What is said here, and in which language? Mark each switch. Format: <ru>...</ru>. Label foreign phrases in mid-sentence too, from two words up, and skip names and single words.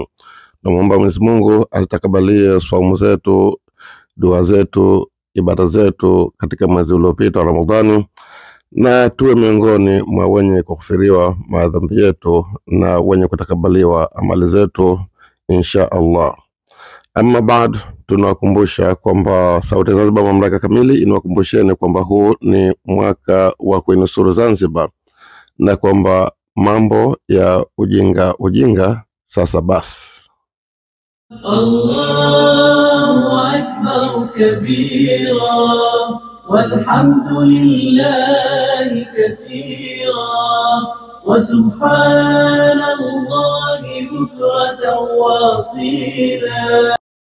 <sw>Naomba Mwenyezi Mungu azitakabalie saumu zetu, dua zetu, ibada zetu katika mwezi uliopita wa Ramadhani, na tuwe miongoni mwa wenye kukufiriwa madhambi yetu na wenye kutakabaliwa amali zetu</sw> <ar>إن شاء الله. أما بعد,</ar> <sw>tunawakumbusha kwamba sauti ya Zanzibar Mamlaka Kamili inawakumbusheni kwamba huu ni mwaka wa kuinusuru Zanzibar na kwamba mambo ya ujinga sasa basi.</sw> <ar>الله أكبر كبيرا والحمد لله كثيرا وسبحان الله بكرة واصيلا.</ar>